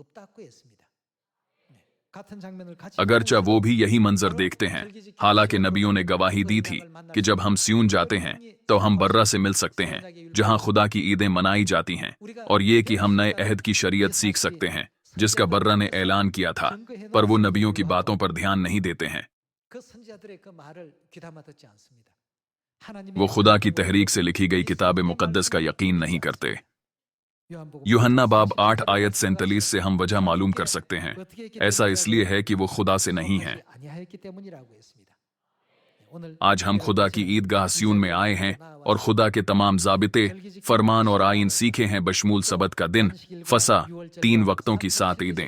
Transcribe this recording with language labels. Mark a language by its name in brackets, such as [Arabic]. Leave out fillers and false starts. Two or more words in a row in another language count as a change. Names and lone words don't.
[Hindi] अगरचा वो भी यही मंजर देखते हैं। हालांकि नबियों ने गवाही दी थी कि जब हम सियून जाते हैं तो हम बर्रा से मिल सकते हैं, जहां खुदा की ईदें मनाई जाती हैं, और ये कि हम नए अहद की शरीयत सीख सकते हैं, जिसका बर्रा ने ऐलान किया था, पर वो नबियों की बातों पर ध्यान नहीं देते हैं। [Korean] 그 선지자들의 그 말을 귀담아 듣지 않습니다. [Hindi] वो खुदा की तहरीक से लिखी गई किताब मुकद्दस का यकीन नहीं करते। यूहन्ना बाब 8 आयत 47 से हम वजह मालूम कर सकते हैं। ऐसा इसलिए है कि वो खुदा से नहीं हैं। आज हम खुदा की ईदगाह सियून में आए हैं और खुदा के तमाम जाबिते, फरमान और आइन सीखे हैं, बशमूल सबत का दिन, फसा, 3 वक्तों की 7 ईदें।